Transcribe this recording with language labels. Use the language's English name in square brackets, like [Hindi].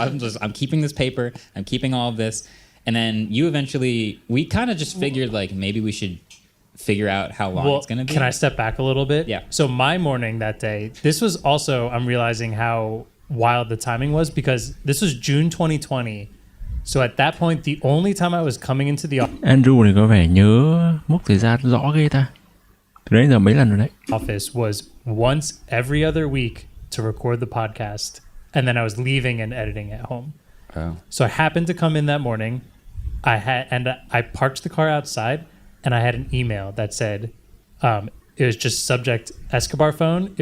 [English] So I'm keeping this paper. I'm keeping all of this. And then we kind of just figured like maybe we should figure out how long it's going to be. Can I step back a little bit? Yeah. So my morning that day, this was also, I'm realizing how wild the timing was because this was June 2020. So at that point, the only time I was coming into the [Vietnamese] Andrew thì có vẻ nhớ mốc thời gian rõ ghê ta. Từ đấy giờ mấy lần rồi đấy. [English] office was once every other week to record the podcast. And then I was leaving and editing at home. Oh. So I happened to come in that morning. I parked the car outside and I had an email that said, it was just subject Escobar phone.